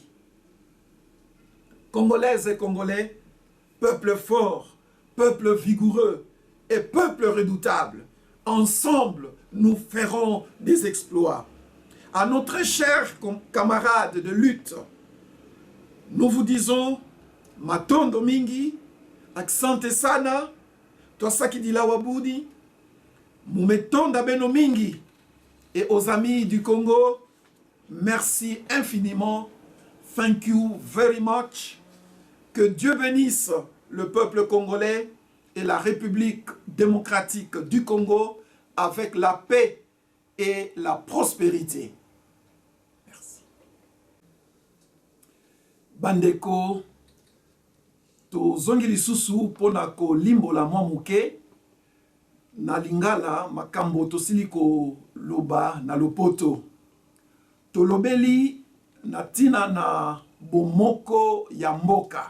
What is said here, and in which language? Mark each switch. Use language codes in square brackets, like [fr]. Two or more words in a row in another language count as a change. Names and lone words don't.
[fr] Congolaises et Congolais, peuple fort, peuple vigoureux et peuple redoutable, ensemble nous ferons des exploits. À nos très chers camarades de lutte, nous vous disons [ln] Matondo mingi, [sw] Asante sana, [lua] Twasaki Dilawabudi, [kg] Mumetonda beno mingi. [fr] Et aux amis du Congo, merci infiniment. [en] Thank you very much. [fr] Que Dieu bénisse le peuple congolais et la République démocratique du Congo avec la paix et la prospérité. Merci. [ln] Bandeko, tozongi lisusu pona ko limbola mwa muke na lingala makambo tosili ko loba na lopoto. Tolobeli na tina na bomoko ya mboka.